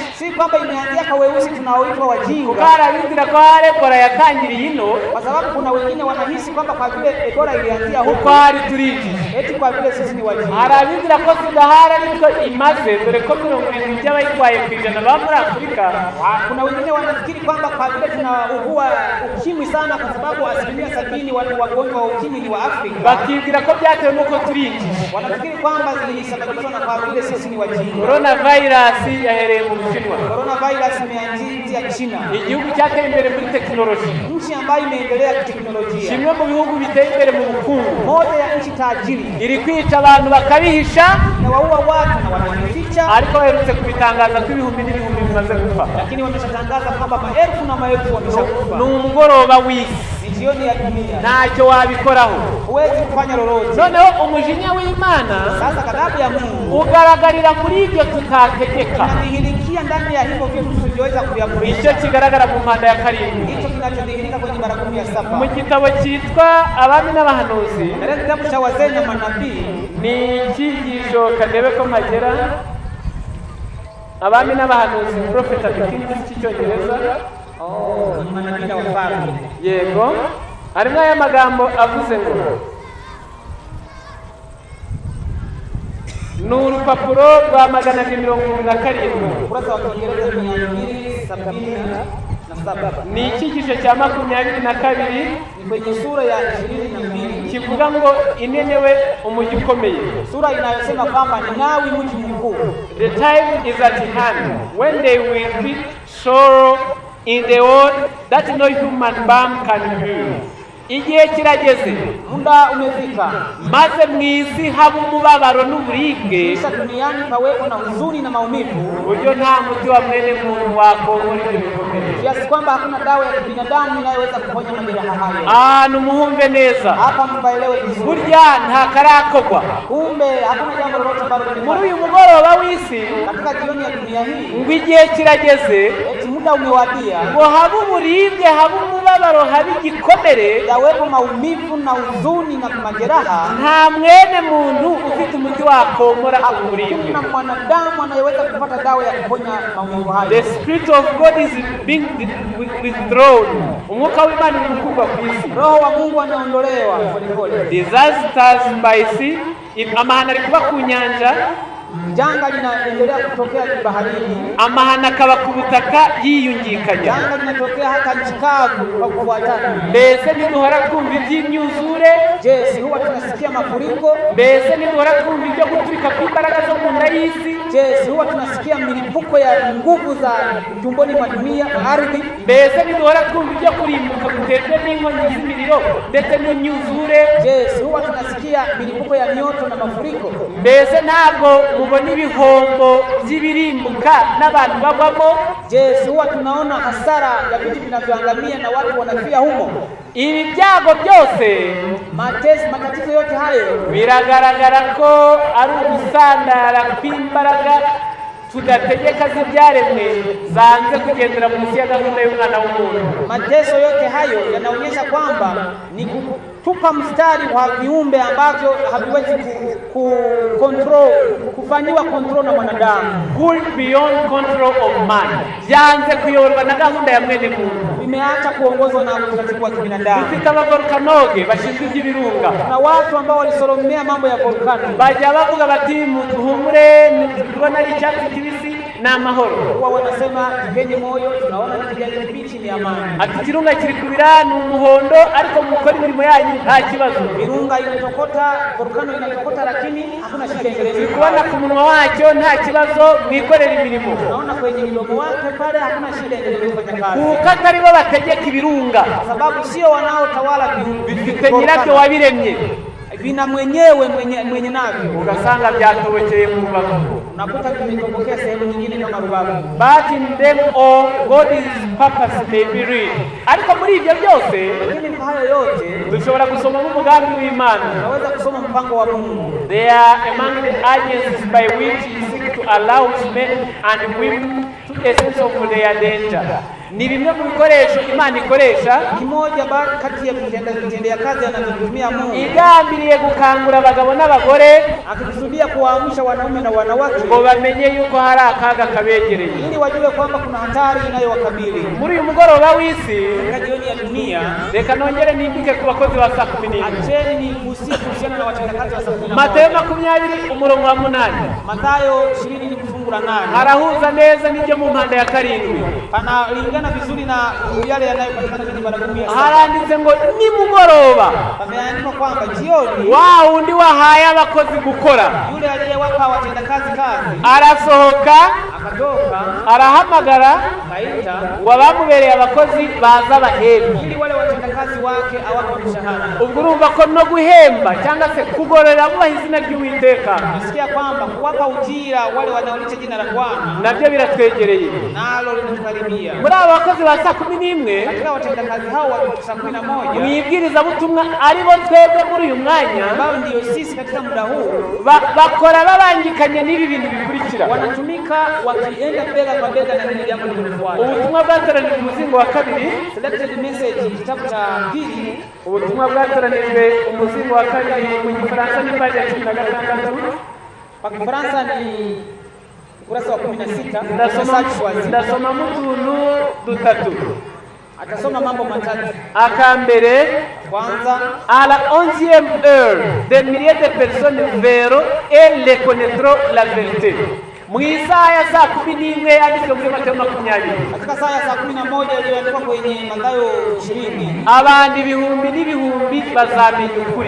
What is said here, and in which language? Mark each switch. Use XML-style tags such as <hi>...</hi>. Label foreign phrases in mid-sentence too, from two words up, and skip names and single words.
<sw>si kwamba imeanzia kwa weusi tunaoitwa wajinga,</sw> <rw>barabizira ko hari Ebola yatangiriye ino,</rw> <sw>kwa sababu kuna wengine wanahisi kwamba kwa vile Ebola ilianzia</sw> <rw>kuko</rw> <sw>huko</sw> <rw>hari turinjiji.</rw> <sw>eti kwa vile sisi ni wajinga.</sw> <rw>Hari abizira ko sida hari ariko imaze, dore ko 70% by'abayitwaye ku ijana baba muri Afurika.</rw> <sw>Kuna wengine wanafikiri kwamba kwa vile tunaugua ukimwi sana, kwa sababu 70% wagonjwa wa ukimwi ni wa Afrika,</sw> <rw>Bakibwira ko byatewe nuko turinjiji.</rw> <sw>wanafikiri kwamba zilisababishwa na kwa vile sisi ni wajinga.</sw> <rw>Coronavirus yahereye mu Bushinwa,</rw> <sw>Coronavirus imeanzia China,</sw> <rw>igihugu cyateye imbere muri tekinoloji,</rw> <sw>nchi ambayo imeendelea kiteknolojia,</sw> <rw>kimwe mu bihugu biteye imbere mu bukungu.</rw> <sw>moja ya nchi tajiri.</sw> <rw>Iri kwica abantu bakabihisha,</rw> <sw>Na waua watu na wanajificha,</sw> <rw>ariko baherutse kubitangaza ko ibihumbi n'ibihumbi bimaze gupfa.</rw> <sw>lakini wameshatangaza kwamba maelfu na maelfu wameshakufa.</sw> <rw>Ni umugoroba w'isi,</rw> <sw>Ni jioni ya dunia,</sw> <rw>ntacyo wabikoraho.</rw> <sw>huwezi kufanya lolote.</sw> <rw>Noneho umujinya w'Imana</rw> <sw>Sasa ghadhabu ya Mungu</sw> <rw>ugaragarira muri ibyo tutategeka.</rw> <sw>inadhihirikia ndani ya hivyo vitu tusivyoweza</sw> <rw>Icyo</rw> <sw>kuviamrisha.</sw> <rw>kigaragara mu mpanda ya karindwi</rw> <sw>Hicho kinachodhihirika kwenye mara 17</sw> <rw>mu gitabo cyitwa Abami n'Abahanuzi.</rw> <sw>katika kitabu cha wazee na manabii.</sw> <rw>Ni icyigisho kadebe ko mpagera. Abami n'Abahanuzi, Prophet and Kings cy'icyongereza.</rw> <sw>Ni manabii na wafalme.</sw> <rw>Yego, harimo aya magambo avuze ngo ni urupapuro rwa 277,</rw> <sw>Ukurasa wa Kiingereza 277.</sw> <rw>ni icyigisho cya 22</rw> <sw>Ni kwenye sura ya 22,</sw> <rw>kivuga ngo inenewe umujyi ukomeye.</rw> <sw>sura inayosema kwamba Ninawi mji mkuu.</sw> <en>The time is at hand when they will be sorrow in the world that no human being can heal.</en> <rw>Igihe kirageze,</rw> <sw>Muda umefika,</sw> <rw>maze mu isi haba umubabaro n'uburibwe,</rw> <sw>kisha duniani pawepo na huzuni na maumivu,</sw> <rw>uburyo nta muti wa mwene muntu wakongora ibyo bikomere.</rw> <sw>kiasi kwamba hakuna dawa ya kibinadamu inayoweza kuponya majeraha hayo.</sw> <rw>Ahantu muhumve neza,</rw> <sw>Hapa mpaelewe vizuri,</sw> <rw>burya nta karakogwa.</rw> <sw>kumbe hakuna jambo lolote ambalo</sw> <rw>Muri</rw> <sw>limefanyika.</sw> <rw>uyu mugoroba w'isi,</rw> <sw>Katika jioni ya dunia hii,</sw> <rw>ngo igihe kirageze</rw> <sw>eti muda umewadia,</sw> <rw>ngo habe uburibwe, habe umubabaro, habe igikomere,</rw> <sw>yawepo maumivu na huzuni na majeraha.</sw> <rw>nta mwene muntu ufite umuti wakomora uburibwe.</rw> <sw>Hakuna mwanadamu anayeweza kupata dawa ya kuponya maumivu</sw> <en>The</en> <sw>hayo.</sw> <en>spirit of God is being withdrawn.</en> <rw>Umwuka w'Imana uri gukurwa ku isi.</rw> <sw>Roho wa Mungu anaondolewa polepole.</sw> <en>Disasters by sea,</en> <rw>amahano ari kuba ku nyanja,</rw> <sw>Janga linaendelea kutokea baharini,</sw> <rw>amahano akaba ku butaka yiyungikanya.</rw> <sw>janga linatokea hata nchi kavu kwa kufuatana.</sw> <rw>Mbese ntiduhora twumva iby'imyuzure,</rw> <sw>Je, si huwa tunasikia mafuriko?</sw> <rw>mbese ntiduhora twumva ibyo guturika kw'imbaraga zo mu nda y'isi,</rw> <sw>Je, si huwa tunasikia milipuko ya nguvu za tumboni mwa dunia, ardhi?</sw> <rw>mbese ntiduhora twumva ibyo kurimbuka guterwa n'inkongi z'imiriro ndetse n'imyuzure.</rw> <sw>Je, si huwa tunasikia milipuko ya mioto na mafuriko?</sw> <rw>Mbese ntabwo mubona ibihombo by'ibirimbuka n'abantu bagwamo?</rw> <sw>Je, si huwa tunaona hasara ya vitu vinavyoangamia na watu wanafia humo?</sw> <rw>Ibi byago byose</rw> <sw>Matatizo yote hayo</sw> <rw>biragaragara ko ari ugusandara kw'imbaraga tudategeka z'ibyaremwe zanze kugendera munsi ya gahunda y'umwana w'umuntu.</rw> <sw>mateso yote hayo yanaonyesha kwamba ni kutupa mstari wa viumbe ambavyo haviwezi kufanyiwa control na mwanadamu,</sw> <en>Pull beyond control of man,</en> <rw>byanze kuyoborwa na gahunda ya mwene muntu.</rw> <sw>vimeacha kuongozwa na utaratibu wa kibinadamu.</sw> <rw>Dufite abavolkanoge bashinzwe iby'ibirunga,</rw> <sw>Na watu ambao walisoromea mambo ya volkano</sw> <rw>bajya bavuga bati muduhumure, tubona ari icyatsi kibisi ni amahoro.</rw> <sw>huwa wanasema tupeni moyo, tunaona ni kijani kibichi, ni amani.</sw> <rw>Ati ikirunga kiri kubira ni umuhondo, ariko mukora imirimo yanyu nta kibazo.</rw> <sw>Virunga inatokota, volkano inatokota, lakini hakuna shida endelezi.</sw> <rw>Kubona ku munwa wacyo nta kibazo, mwikorera imirimo.</rw> <sw>Naona kwenye mdomo wake pale hakuna shida endelezi kufanya kazi,</sw> <rw>Kuko atari bo bategeka ibirunga,</rw> <sw>sababu sio wanaotawala</sw> <rw>bifite nyirabyo wabiremye.</rw> <sw>vina mwenyewe mwenye navyo.</sw> <rw>Ugasanga byatobokeye mu rubavu.</rw> <sw>Unakuta vimetokea sehemu nyingine kama rubavu.</sw> <en>But in them all God's purpose may be real.</en> <rw>Ariko muri ibyo byose</rw> <sw>Lakini kwa hayo yote</sw> <rw>dushobora gusoma umugambi w'Imana.</rw> <sw>unaweza kusoma mpango wa Mungu.</sw> <en>They are among the agencies by which he seeks to allow men and women to essence of their danger.</en> <rw>Ni bimwe mu bikoresho Imana ikoresha,</rw> <sw>kimoja kati ya vitendea kazi anazotumia Mungu,</sw> <rw>igambiriye gukangura abagabo n'abagore,</rw> <sw>akikusudia kuwaamsha wanaume na wanawake</sw> <rw>ngo bamenye yuko hari akaga kabegereye,</rw> <sw>ili wajue kwamba kuna hatari inayowakabili.</sw> <rw>Muri uyu mugoroba w'isi,</rw> <sw>katika jioni ya dunia,</sw> <rw>reka nongere nimbike ku bakozi ba saa 11.</rw> <sw>Acheni nigusie kuhusiana na watendakazi wa saa 11.</sw> <rw>Mathayo 20 umurongo wa 8.</rw> <sw>Mathayo 20 fungu la 8.</sw> <rw>Harahuza neza n'ibyo mu mpanda ya 7.</rw> <sw>Panalingana vizuri na yale yanayopatikana kwenye ibara 10.</sw> <rw>Haranditse ngo ni mugoroba.</rw> <sw>Pameandikwa kwamba jioni,</sw> <rw>wa undi wahaye abakozi gukora,</rw> <sw>yule aliyewapa watendakazi kazi,</sw> <rw>arasohoka,</rw> <sw>akatoka,</sw> <rw>arahamagara,</rw> <sw>akaita</sw> <rw>wabamubereye abakozi baza bahemba,</rw> <sw>ili wale watendakazi wake awape mshahara.</sw> <rw>Ubwo urumva ko no guhemba cyangwa se kugororera mu izina ry'Uwiteka,</rw> <sw>nasikia kwamba kuwapa ujira wale wanaolicha jina la Bwana</sw> <rw>nabyo biratwegereye,</rw> <sw>nalo linatukaribia.</sw> <rw>Muri aba bakozi ba saa 11,</rw> <sw>katika watendakazi hao wa saa 11,</sw> <rw>mwibwiriza butumwa aribo twebwe muri uyu mwanya,</rw> <sw>ambao ndio sisi katika muda huu,</sw> <rw>bakora babangikanye n'ibi bintu bikurikira,</rw> <sw>wanatumika wakienda bega kwa bega na hili jambo linalofuata.</sw> <rw>Ubutumwa bwatoranijwe umuzingo wa 2,</rw> <en>selected message,</en> <sw>kitabu cha 2.</sw> <rw>Ubutumwa bwatoranijwe umuzingo wa 2 mu Gifaransa ni page ya 16,</rw> <sw>kwa Kifaransa ni ukurasa wa 16.</sw> <rw>Ndasoma mutuntu dutatu.</rw> <sw>Atasoma mambo matatu.</sw> <rw>Akambere,</rw> <sw>kwanza,</sw> <fr>à la 11e heure, des milliers de personnes verront et les connaîtront la vérité.</fr> <rw>Mu isaha ya saa 11 yanditswe muri Mathayo 20.</rw> <sw>Katika saa ya saa 11 iliyoandikwa kwenye Mathayo 20,</sw> <rw>abandi ibihumbi n'ibihumbi bazamenya ukuri,</rw>